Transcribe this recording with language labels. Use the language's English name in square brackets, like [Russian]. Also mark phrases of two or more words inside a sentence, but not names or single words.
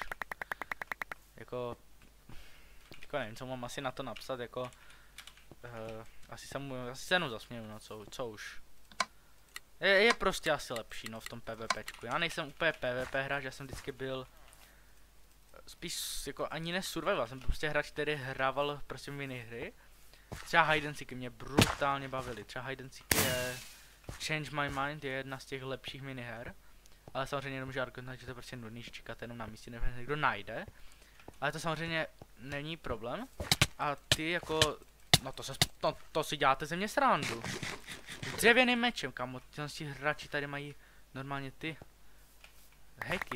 [Czech] Jako nevím, co mám asi na to napsat, jako asi se jenom zasměju, no co už. Je prostě asi lepší, no, v tom PvPčku. Já nejsem úplně PvP hráč, já jsem vždycky byl spíš jako ani ne survival, jsem prostě hráč, který hrával prostě minihry. Třeba [English] hide and seeky [Czech] mě brutálně bavily, třeba [English] hide and seeky [Czech] je Change My Mind, je jedna z těch lepších miniher. Ale samozřejmě nemůžu argumentovat, že to je prostě nudný, že čekáte jenom na místě, než někdo najde. Ale to samozřejmě není problém. A ty jako, no to si děláte ze mě srandu. Dřevěným mečem, kamo, ti hráči tady mají normálně ty hacky.